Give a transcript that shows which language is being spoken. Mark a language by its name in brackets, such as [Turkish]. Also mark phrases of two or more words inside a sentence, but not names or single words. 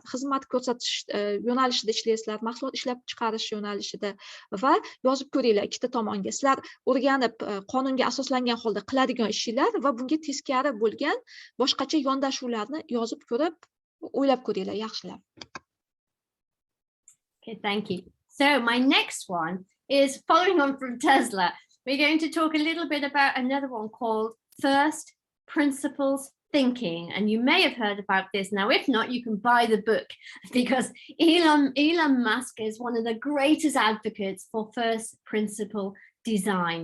[Uzbek] Xizmat ko'rsatish yo'nalishida ishlaysizlar, mahsulot ishlab chiqarish yo'nalishida va yozib ko'ringlar ikkita tomonga. Sizlar o'rganib qonunga asoslangan holda qiladigan ishinglar va bunga teskari bo'lgan boshqacha yondashuvlarni yozib ko'rib, o'ylab ko'ringlar yaxshilab. [English] Okay, thank you. So my next one is following on from Tesla. We're going to talk a little bit about another one called First Principles Thinking. And you may have heard about this. Now, if not, you can buy the book because Elon Musk is one of the greatest advocates for first principle design.